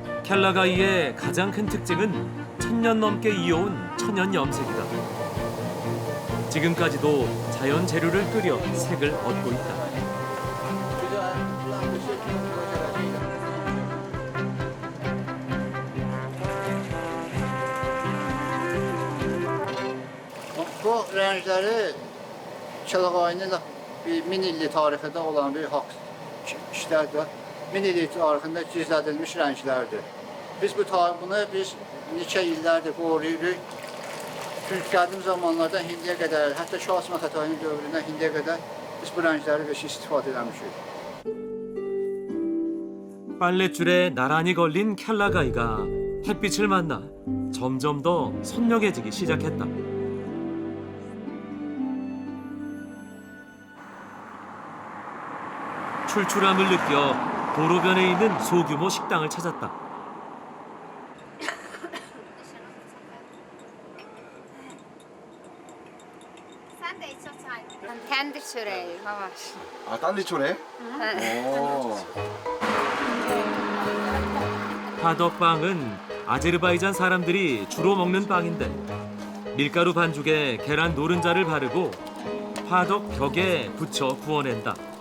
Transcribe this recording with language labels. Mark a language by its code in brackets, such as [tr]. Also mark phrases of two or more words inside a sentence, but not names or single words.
[ko] 켈라가이의 가장 큰 특징은 1000년 넘게 이어온 천연 염색이다. 지금까지도 자연 재료를 끓여 색을 얻고 있다. [az] Bu rəngləri Kəlağayının 1000 illik tarixində olan bir haqq işlərdir. 1000 illik tarixində gizlədilmiş rənglərdir. Biz bunu neçə illərdir qoruyuruq. Çünki qədim zamanlardan indiyə qədər, hətta Şah İsmayıl Xətainin dövründən indiyə qədər biz bu rəngləri istifadə etmişik. [ko] 빨랫줄에 나란히 걸린 켈라가이가 햇빛을 만나 점점 더 선명해지기 시작했다. 출출함을 느껴 도로변에 있는 소규모 식당을 찾았다. [az] Kendi çöreği, lavaş. [ko] 아, 딴지 초래? 오. 파덕빵은 아제르바이잔 사람들이 주로 먹는 빵인데 밀가루 반죽에 계란 노른자를 바르고 파덕 벽에 붙여 구워낸다.